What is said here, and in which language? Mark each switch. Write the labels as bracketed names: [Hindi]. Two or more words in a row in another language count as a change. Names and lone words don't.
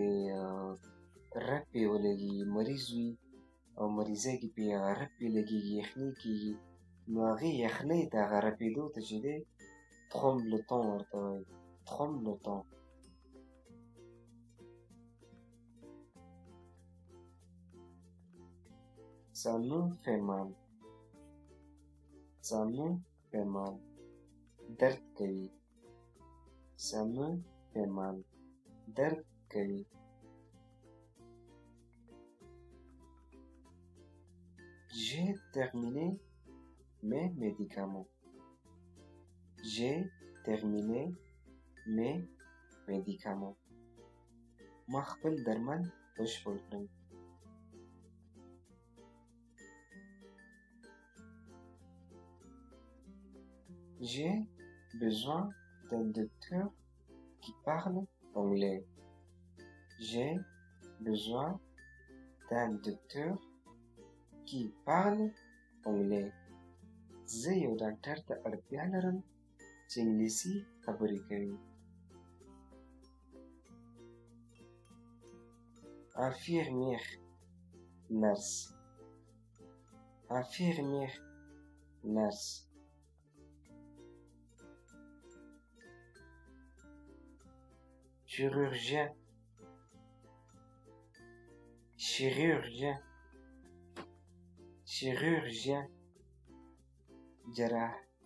[Pashto] رپې ولګي مریض وي او مریضۍ کې پې هغه رپې لګېږي یخني کېږي نو هغې یخنۍ ته هغه رپېدو ته چې دی tremblotant ورته وایي tremblotant. [French] Ça me fait mal [Pashto] درد کوي. [French] Ça me fait mal [Pashto] درد کوي. [French] J'ai terminé mes médicaments [Pashto] ما خپل درمل بشپړ کړل. [French] J'ai besoin d'un docteur qui parle anglais. [Pashto] زه یو ډاکټر ته اړتیا لرم چې انګلیسي خبرې کوي. [French] infirmière nurse. chirurgien جراح.